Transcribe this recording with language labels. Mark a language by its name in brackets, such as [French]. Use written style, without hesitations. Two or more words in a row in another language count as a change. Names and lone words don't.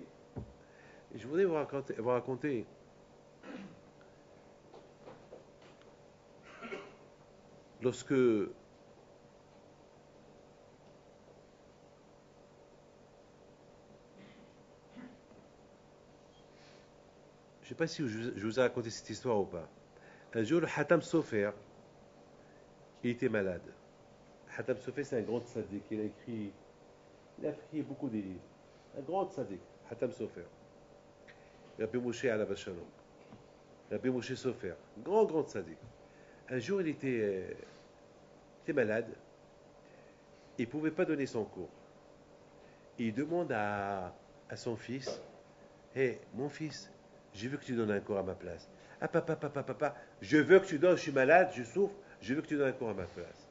[French] Et je voudrais vous raconter lorsque je ne sais pas si je vous ai raconté cette histoire ou pas. Un jour, le Hatam Sofer, il était malade. Hatam Sofer, c'est un grand tzaddik. Il a écrit beaucoup de livres. Un grand tzaddik, Hatam Sofer. Rabbi Moshe [Hebrew] עליו השלום. [French] Rabbi Moshe Sofer. Grand tzaddik. Un jour, il était malade. Il ne pouvait pas donner son cours. Il demande à son fils, Hé, mon fils, je veux que tu donnes un cours à ma place. Ah, papa, je veux que tu donnes, je suis malade, je souffre, je veux que tu donnes un cours à ma place.